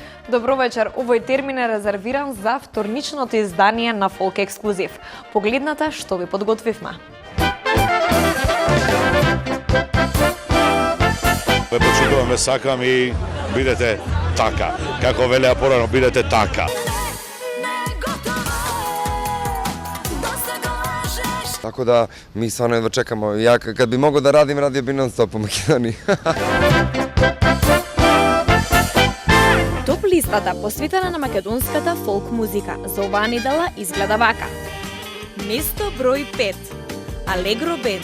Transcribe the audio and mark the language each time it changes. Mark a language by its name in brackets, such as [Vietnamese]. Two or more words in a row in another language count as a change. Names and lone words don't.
[Macedonian] Добро вечер, овој термин е резервиран за вторничното издание на Фолк Ексклузив. Погледнете што ви подготвивме. Ве почитуваме, сакам и бидете така. Како велеа порано, бидете така. [Serbian] Tako da mi stvarno jedva čekamo. Ja kad bi mogao da radim, radio bi non stop u Македонiji. [Macedonian] Топ листата посветена на македонската фолк музика за оваа недела изгледа вака. Место број 5. Алегро Бенд.